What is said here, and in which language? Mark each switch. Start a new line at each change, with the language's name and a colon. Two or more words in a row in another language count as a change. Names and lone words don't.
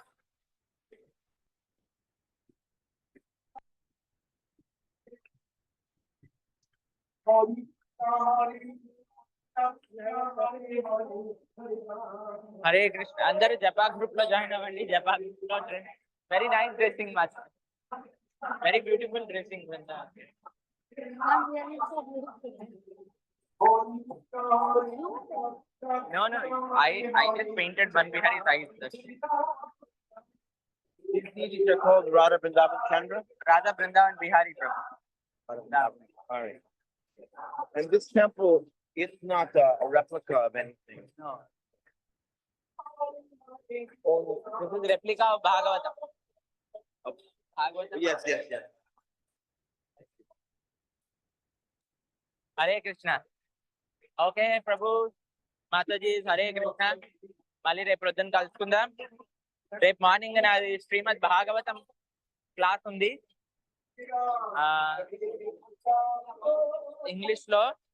Sanskrit: హరే కృష్ణ.
Telugu: అందరూ జపా గ్రూప్ లో జాయిన్ అవ్వండి.
English: జపా గ్రూప్ లో very nice dressing much, very beautiful dressing. No, no, I just painted one Bihari's eyes. These are called Radha Vrindavan Chandra. Radha Vrindavan Bihari Prabhu. All right. And this temple is not a replica of anything. No. This is replica of Bhagavatam. Bhagavatam. Yes, yes, yes.
Sanskrit: హరే కృష్ణ.
Telugu: ఓకే ప్రభు, మాతాజీ
Sanskrit: హరే కృష్ణ.
Telugu: మళ్ళీ రేపు ప్రొద్దున కలుసుకుందాం. రేపు మార్నింగ్ నాది శ్రీమద్ భాగవతం క్లాస్ ఉంది ఇంగ్లీష్ లో.